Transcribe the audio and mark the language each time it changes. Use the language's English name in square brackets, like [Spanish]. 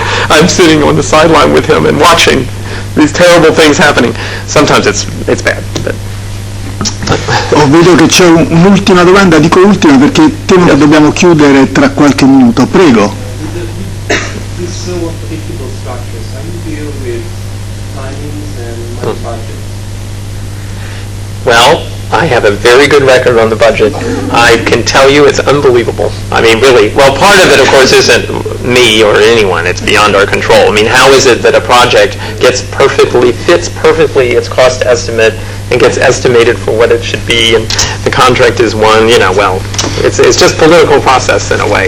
[English] I'm sitting on the sideline with him and watching these terrible things happening. Sometimes it's bad, but. [Italian] Vedo che c'è un'ultima domanda, dico ultima perché temo che dobbiamo chiudere tra qualche minuto. Prego. [English] This is so predictable structures. How do you deal with timings and money budget? Well, I have a very good record on the budget. I can tell you it's unbelievable. I mean, really. Well, part of it, of course, isn't me or anyone. It's beyond our control. I mean, how is it that a project fits perfectly its cost estimate and gets estimated for what it should be, and the contract is won, well, it's just political process in a way.